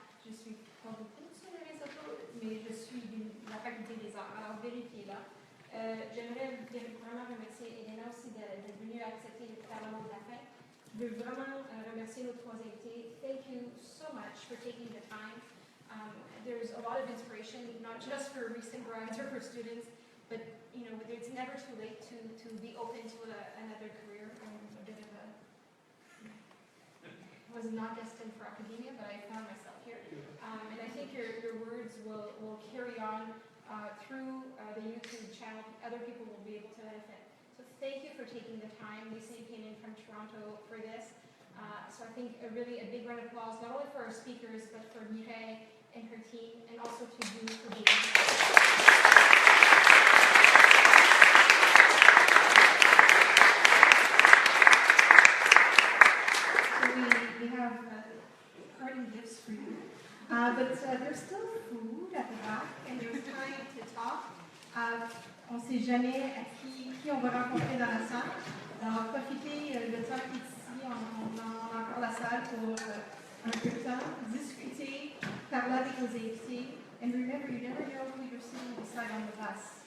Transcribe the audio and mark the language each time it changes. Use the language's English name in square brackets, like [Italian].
[French] Je suis pas beaucoup sur les réseaux sociaux, mais je suis de la Faculté des Arts, alors vérifiez-la. J'aimerais vraiment remercier Elena aussi d'être venue accepter de faire le mot de la fin. Je veux vraiment remercier nos trois invités. [English] Thank you so much for taking the time. There's a lot of inspiration, not just for recent grads or for students, but it's never too late to be open to another career. A bit of I was not destined for academia, but I found myself here. And I think your words will carry on through the YouTube channel. Other people will be able to benefit. So thank you for taking the time. Lisa came in from Toronto for this. So I think a big round of applause, not only for our speakers, but for Mireille and her team, and also to you for being here. We have parting gifts for you. But there's still food at the back, and there's time to talk. [French] On ne sait jamais à qui on va rencontrer dans la salle. Alors profitez de temps qui est ici, on a encore la salle pour un peu de temps, discuter, parler avec vos invités. [English] And remember, you never know who you're sitting beside on the bus.